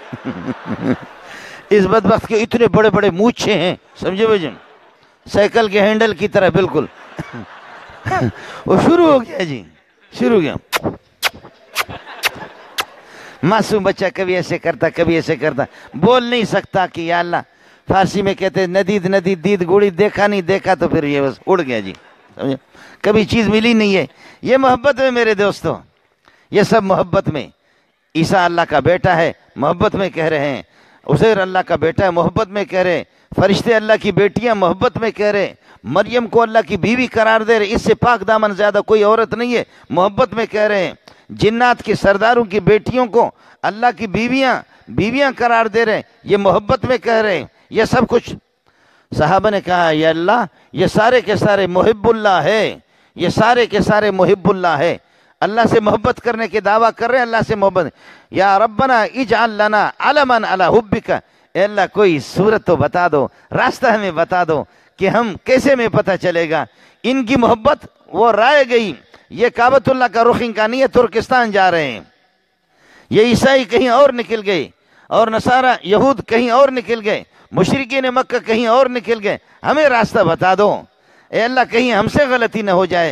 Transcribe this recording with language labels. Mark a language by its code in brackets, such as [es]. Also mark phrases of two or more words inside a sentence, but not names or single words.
[ur] اس بدبخت کے اتنے بڑے بڑے مونچھے ہیں, سمجھے بھائی, سائیکل کے ہینڈل کی طرح بالکل. وہ شروع ہو گیا. معصوم بچہ کبھی ایسے کرتا, بول نہیں سکتا کہ یا اللہ, فارسی میں کہتے [fa] ندید دید گوڑی, [ur] دیکھا نہیں دیکھا تو پھر یہ بس اڑ گیا جی. سمجھے, کبھی چیز ملی نہیں ہے. یہ محبت میں میرے دوستوں, یہ سب محبت میں. عیسیٰ اللہ کا بیٹا ہے, محبت میں کہہ رہے ہیں. عزیر اللہ کا بیٹا ہے, محبت میں کہہ رہے. فرشتے اللہ کی بیٹیاں, محبت میں کہہ رہے. مریم کو اللہ کی بیوی قرار دے رہے, اس سے پاک دامن زیادہ کوئی عورت نہیں ہے, محبت میں کہہ رہے ہیں. جنات کے سرداروں کی بیٹیوں کو اللہ کی بیویاں قرار دے رہے, یہ محبت میں کہہ رہے ہیں. یہ سب کچھ صحابہ نے کہا یا اللہ یہ سارے کے سارے محب اللہ ہے, یہ سارے کے سارے محب اللہ ہے. اللہ سے محبت کرنے کے دعویٰ کر رہے ہیں, اللہ سے محبت. [ar] یا ربنا اجعل لنا علما علی حبک, [ur] اے اللہ کوئی صورت تو بتا دو, راستہ ہمیں بتا دو کہ ہم کیسے میں پتہ چلے گا. ان کی محبت وہ رائے گئی, یہ کعبۃ اللہ کا رخ ان کا نہیں ہے, ترکستان جا رہے ہیں. یہ عیسائی کہیں اور نکل گئے, اور نصارہ یہود کہیں اور نکل گئے, مشرکین مکہ کہیں اور نکل گئے, ہمیں راستہ بتا دو اے اللہ, کہیں ہم سے غلطی نہ ہو جائے.